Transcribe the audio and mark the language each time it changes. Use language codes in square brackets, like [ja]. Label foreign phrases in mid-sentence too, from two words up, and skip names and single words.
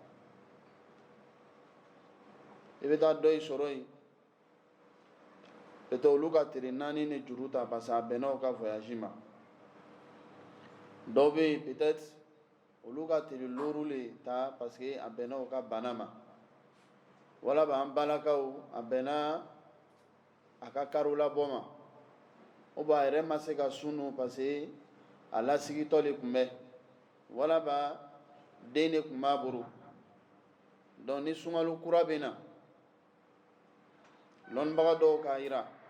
[bm] i bɛ taa dɔ i sɔrɔ yen peut-être olu ka tile 4 ni juru ta [fr] parce que [bm] a bɛnna o ka voyage ma dɔw bɛ yen peut-être olu ka teli looru le ta [fr] parce que [bm] a bɛnna o ka bana ma wala ba an balakaw a bɛnna a ka kariw labɔ ma o ba a yɛrɛ ma se ka sunu [fr] parce que [bm] a lasigitɔ le tun bɛ wala ba den de tun b'a bolo donc ni sunkalo kura bɛ na lɔnnibaga dɔw k'a yira